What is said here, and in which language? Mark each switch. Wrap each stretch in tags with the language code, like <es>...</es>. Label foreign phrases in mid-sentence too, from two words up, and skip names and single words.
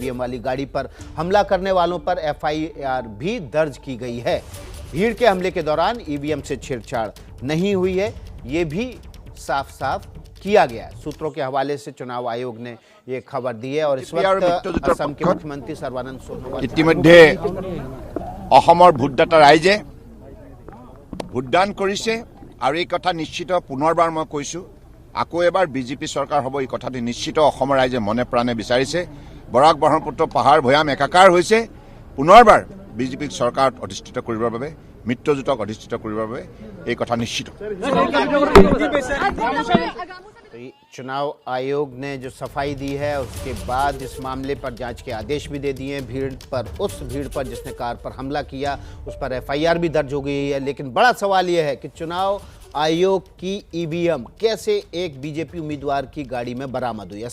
<hi>ईवीएम वाली गाड़ी पर हमला करने वालों पर एफआईआर भी दर्ज की गई है। भीड़ के हमले के दौरान ईवीएम से छेड़छाड़ नहीं हुई है, ये भी साफ साफ किया गया है। सूत्रों के हवाले से चुनाव आयोग ने ये खबर दी है। और इस वक्त असम के मुख्यमंत्री सर्बानंद सोनोवाल</hi> <as>ইতিমধ্যে অসমৰ ভোটদাতা ৰাইজে ভোটদান কৰিছে আৰু এই কথা নিশ্চিত পুনৰবাৰ মই কৈছো, আকৌ এবাৰ বিজেপি চৰকাৰ হ'ব এই কথাটো নিশ্চিত অসমৰ ৰাইজে মনে প্ৰাণে বিচাৰিছে। বৰাক ব্ৰহ্মপুত্ৰ পাহাৰ ভৈয়াম একাকাৰ হৈছে, পুনৰবাৰ বিজেপিক চৰকাৰত অধিষ্ঠিত কৰিবৰ বাবে, মিত্ৰজোঁটক অধিষ্ঠিত কৰিবৰ বাবে এই কথা নিশ্চিত।</as> <hi>चुनाव आयोग ने जो सफाई दी है उसके बाद इस मामले पर जांच के आदेश भी दे दिए हैं। उस भीड़ पर जिसने कार पर हमला किया उस पर एफआईआर भी दर्ज हो गई है। लेकिन बड़ा सवाल यह है कि चुनाव आयोग की ईवीएम कैसे एक बीजेपी उम्मीदवार की गाड़ी में बरामद हुई।</hi>